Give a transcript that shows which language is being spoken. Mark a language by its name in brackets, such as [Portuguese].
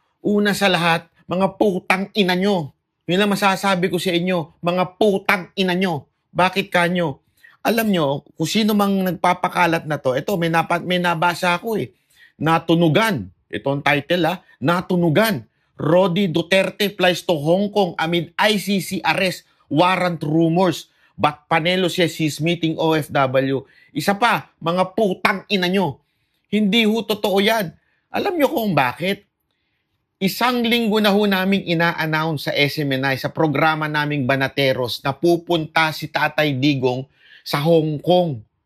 [Filipino] Una sa lahat, mga putang ina nyo. Yun lang masasabi ko sa inyo, mga putang ina nyo. Bakit kanyo? Alam nyo, kung sino mang nagpapakalat na to, ito may nabasa ako Natunugan. Ito ang title Natunugan. [English] Rodi Duterte flies to Hong Kong amid ICC arrest warrant rumors. But Panelo says he's meeting OFW. [Filipino] Isa pa, mga putang ina nyo. Hindi totoo yan. Alam nyo kung bakit? Isang linggo na naming ina-announce sa SMNI, sa programa naming Banateros, na pupunta si Tatay Digong sa Hong Kong.